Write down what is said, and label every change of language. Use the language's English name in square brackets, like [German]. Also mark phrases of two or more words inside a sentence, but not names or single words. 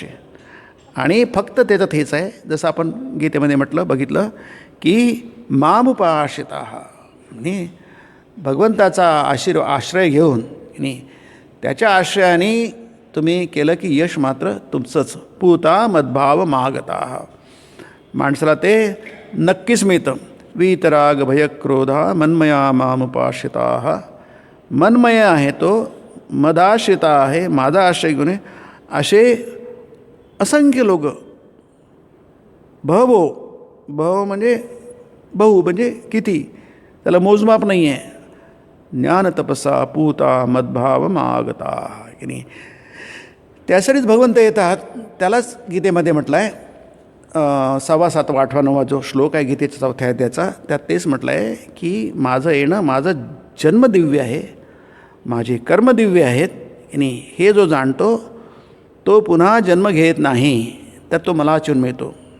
[Marathi] आणि फक्त त्याच्यात हेच आहे, जसं आपण गीतेमध्ये बघितलं की मामुपाश्रिताः, म्हणजे भगवंताचा आश्रय घेऊन आणि त्याच्या आश्रयाने तुम्ही केलं की यश मात्र तुमचंच. [Sanskrit] पूता मद्भाव मागताः, [Marathi] माणसाला ते नक्कीच मिळतं. [Sanskrit] वीतराग भयक्रोधा मन्मया मामुपाश्रिताः, [Marathi] मनमय आहे तो, मदाश्रिता आहे, माझा आश्रय घेऊन, असे असंख्य लोक. भव म्हणजे बहु म्हणजे किती, त्याला मोजमाप नाही आहे. [Sanskrit] ज्ञान तपसा पूता मद्भाव मागता [Marathi] की नाही. त्यासाठीच भगवंत येतात. त्यालाच गीतेमध्ये म्हटलं आहे, 6वा 7वा 8वा 9वा जो श्लोक आहे गीतेचा 4थ्या अध्यायाचा, त्यात तेच म्हटलं आहे की माझं येणं, माझं जन्म दिव्य आहे, माझे कर्म दिव्य आहेत आणि हे जो जाणतो तो पुन्हा जन्म घेत नाही, तर तो मला वाचून मिळतो.